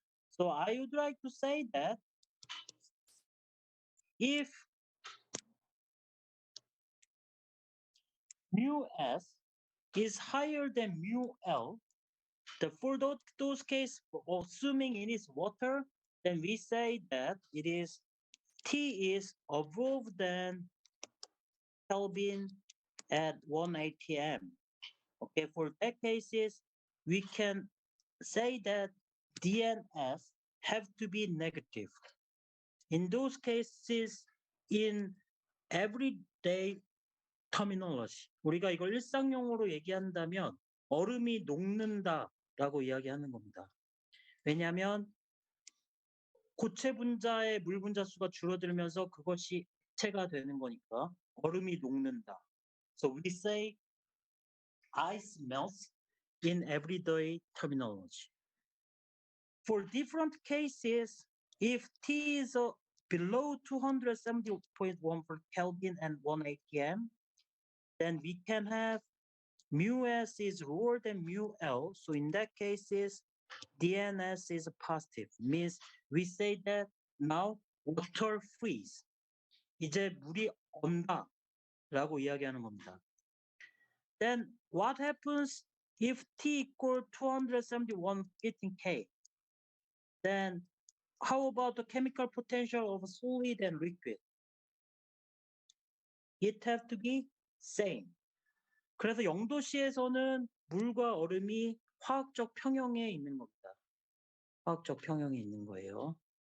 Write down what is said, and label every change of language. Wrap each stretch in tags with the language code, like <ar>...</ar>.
<en>So I would like to say that if mu s is higher than mu l, for those cases, assuming it is water, then we say that it is T is above than Kelvin at 1 atm. Okay, for that cases, we can say that DNS have to be negative. In those cases, in everyday terminology,</en> <ko>우리가 이걸 일상용어로 얘기한다면 얼음이 녹는다라고 이야기하는 겁니다. 왜냐하면 고체 분자의 물 분자 수가 줄어들면서 그것이 액체가 되는 거니까 얼음이 녹는다.</ko> <en>So we say ice melts in everyday terminology. For different cases, if T is below 270.1 per Kelvin and 1 atm, then we can have mu s is lower than mu l. So in that cases, DNS is positive. Means we say that now water freeze.</en> <ko>이제 물이 얼다라고 이야기하는 겁니다.</ko> <en>Then what happens if T equal 271 K? Then how about the chemical potential of solid and liquid? It have to be same.</en> <ko>그래서 0도씨에서는 물과 얼음이 화학적 평형에 있는 겁니다. 화학적 평형에 있는 거예요.</ko>